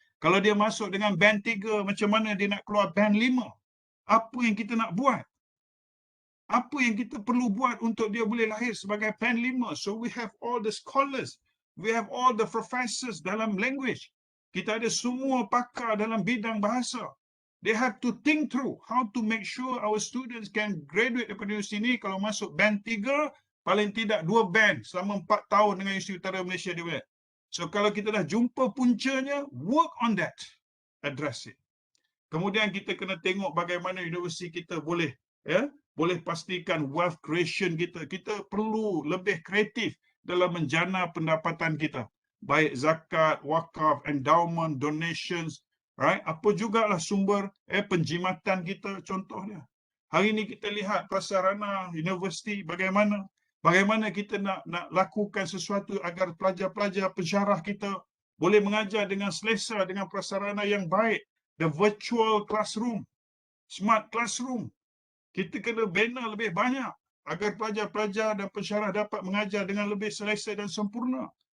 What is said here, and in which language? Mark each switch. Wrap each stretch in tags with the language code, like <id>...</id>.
<ms>Kalau dia masuk dengan band 3, macam mana dia nak keluar band 5? Apa yang kita nak buat? Apa yang kita perlu buat untuk dia boleh lahir sebagai band 5?</ms> <en>So we have all the scholars, we have all the professors</en> <ms>dalam</ms> <en>language.</en> <ms>Kita ada semua pakar dalam bidang bahasa.</ms> <en>They have to think through how to make sure our students can graduate</en> <ms>daripada universiti ini. Kalau masuk band 3, paling tidak 2 band selama 4 tahun dengan Universiti Utara Malaysia dia boleh. So kalau kita dah jumpa puncanya,</ms> <en>work on that, address it.</en> <ms>Kemudian kita kena tengok bagaimana universiti kita boleh boleh pastikan wealth creation kita. Kita perlu lebih kreatif dalam menjana pendapatan kita. Baik zakat, wakaf,</ms> <en>endowment, donations, right?</en> <ms>Apa jugalah sumber penjimatan kita contohnya. Hari ini kita lihat prasarana universiti bagaimana kita nak lakukan sesuatu agar pelajar-pelajar pensyarah kita boleh mengajar dengan selesa, dengan prasarana yang baik.</ms> <en>The virtual classroom, smart classroom.</en> <ms>Kita kena bina lebih banyak agar pelajar-pelajar dan pensyarah dapat mengajar dengan lebih selesa dan sempurna.</ms>